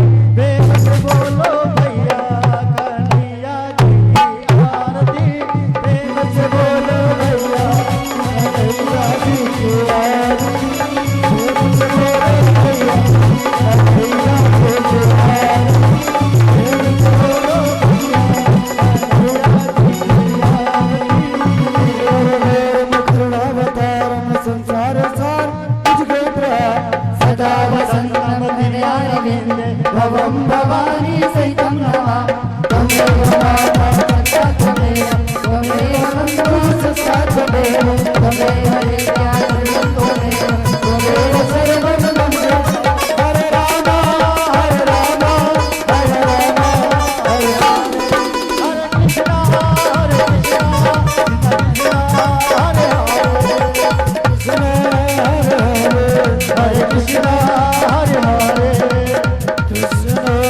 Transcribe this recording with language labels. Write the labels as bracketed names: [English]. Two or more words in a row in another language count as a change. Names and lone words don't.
[Hindi] प्रेम से बोलो भैया कन्हैया जी की आरती प्रेम से बोलो भैया कन्हैया जी की आरती प्रेम से बोलो भैया कन्हैया जी की आरती प्रेम से बोलो भैया कन्हैया जी की आरती संसार सार तुझको [Sanskrit] सदा वसन्तं हृदयारविन्दे भवं भवानी सहितं नमामि त्वमेव माता पिता त्वमेव बन्धुः सखा त्वमेव त्वमेव विद्या त्वमेव त्वमेव सर्वं मम हरे राम हरे राम हरे राम हरे राम हरे कृष्णा हरे कृष्णा हरे कृष्णा हरे हरे कृष्ण